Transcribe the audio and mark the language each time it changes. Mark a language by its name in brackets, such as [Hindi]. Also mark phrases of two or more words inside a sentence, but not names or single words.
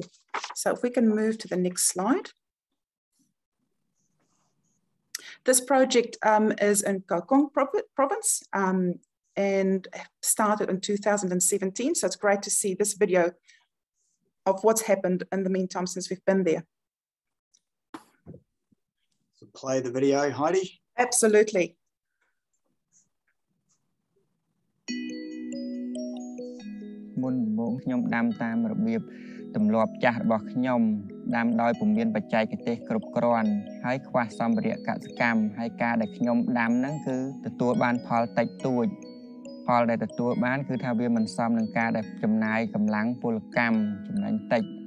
[English] So if we can move to the next slide. This project is in Coetzee province and started in 2017. So it's great to see this video of what's happened in the meantime since we've been there. So play the video, Heidi. Absolutely. [Khmer] មុនដំបូងខ្ញុំដាំតាមរបៀបទម្លាប់ចាស់របស់ខ្ញុំដាំដោយពុំមានបច្ចេកទេសគ្រប់គ្រាន់ហើយខ្វះសម្ភារៈកសិកម្មហើយការដែលខ្ញុំដាំហ្នឹងគឺទទួលបានផលតិចតួចផលដែលទទួលបានគឺថាវាមិនសមនឹងការដែលចំណាយកម្លាំងពលកម្មចំណេញតិច